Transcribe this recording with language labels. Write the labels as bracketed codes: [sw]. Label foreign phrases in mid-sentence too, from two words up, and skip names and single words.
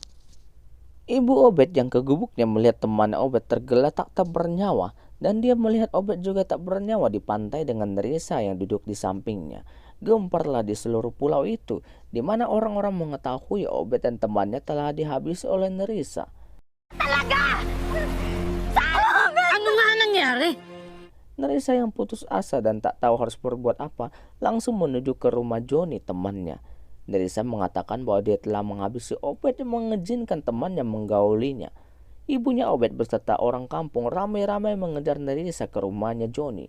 [id] Ibu Obed yang ke gubuknya melihat teman Obed tergeletak tak bernyawa dan dia melihat Obed juga tak bernyawa di pantai dengan Nerissa yang duduk di sampingnya. Gemparlah di seluruh pulau itu, di mana orang-orang mengetahui Obed dan temannya telah dihabisi oleh Nerissa. [tl] Talaga! Ano nga nangyari? [id] Nerissa yang putus asa dan tak tahu harus berbuat apa, langsung menuju ke rumah Johnny temannya. Nerissa mengatakan bahwa dia telah menghabisi Obed dan mengizinkan temannya menggaulinya. Ibunya Obed beserta orang kampung ramai-ramai mengejar Nerissa ke rumahnya Johnny.